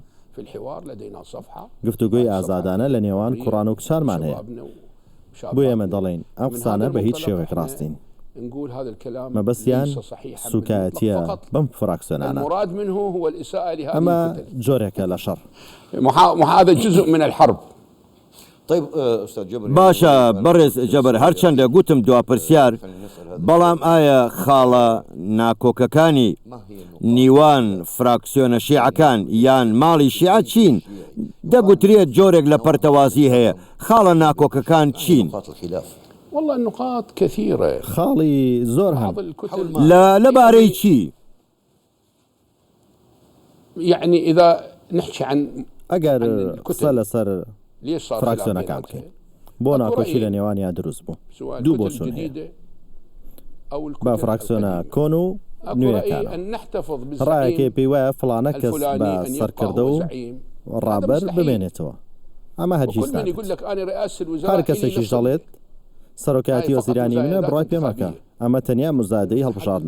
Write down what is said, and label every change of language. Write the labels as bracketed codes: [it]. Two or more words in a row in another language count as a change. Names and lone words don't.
[ckb] گفتوگوی ئازادانە لە نێوان کوڕان و کچانمان هەیە. بۆ ئێمە دەڵێن ئەم قسانە بە هیچ شێوەیەک ڕاستین. مەبەستیان سوکایەتیە بەم فراکسیۆنانە. ئەمە جۆرێکە لە شەڕ. [ar] هذا جزء من الحرب. [ckb] باشە بەڕێز جەبەر، هەرچەندە گوتم دوا پرسیار بەڵام ئایا خاڵە ناکۆکەکانی نیوان فراکسیۆنە شیعەکان یان ماڵی شیعە چین؟ دەگوترێت جۆرێک لە پەرتەوازی هەیە. خاڵە ناکۆکەکان چین؟ [ar] والله النقاط كثيرة. [ckb] خاڵی زۆر هەم لەبارەی چی؟ [ar] يعني إذا نحكي عن [ckb] ئەگەر قسە لەسەر فراکسیۆنەکان بکەین بۆ ناکۆچی لە نێوانیان دروست بوو دوو بۆ چوون هەیە بە فراکسیۆنە کۆن و نوێیەکانە ڕایەکەی پێی وایە فڵانە کەس بە سەرکردە و ڕابەر بمێنێتەوە ئەمە هەرگیز هەر کەسێکیش دەڵێت سەرۆکایەتی وەزیرانی منە بڕای پێمەکە ئەمە تەنیا مزادەی هەڵبژاردنە.